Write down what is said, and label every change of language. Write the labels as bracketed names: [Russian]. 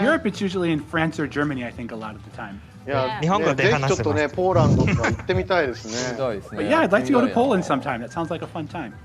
[English] Europe, it's usually in France or Germany, I think, a lot of the time. [Japanese] いや、日本語でぜひ話せますちょっとね、ポーランドとか行ってみたいですね。そうですね。 [English] But yeah, I'd like to go to Poland sometime. That sounds like a fun time.